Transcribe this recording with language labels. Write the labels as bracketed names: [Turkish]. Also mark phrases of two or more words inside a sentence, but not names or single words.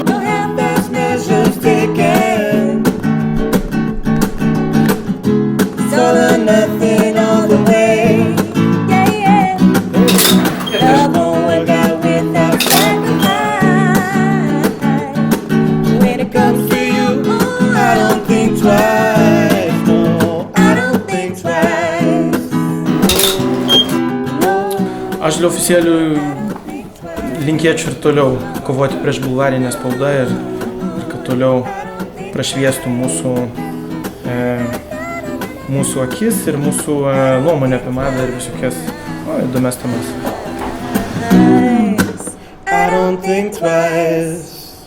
[English] Don't have those measures taken. It's all or nothing all the way. Yeah. Love won't work out without sacrifice. When it comes to you, I don't think twice. No, I don't think twice. [Lithuanian] Aš dėl oficialių linkėčiau ir toliau kovoti prieš bulvarinę spaudą ir kad toliau prašviestų mūsų akis ir mūsų nuomonę apie madą ir visokias įdomias temas. [English] I don't think twice.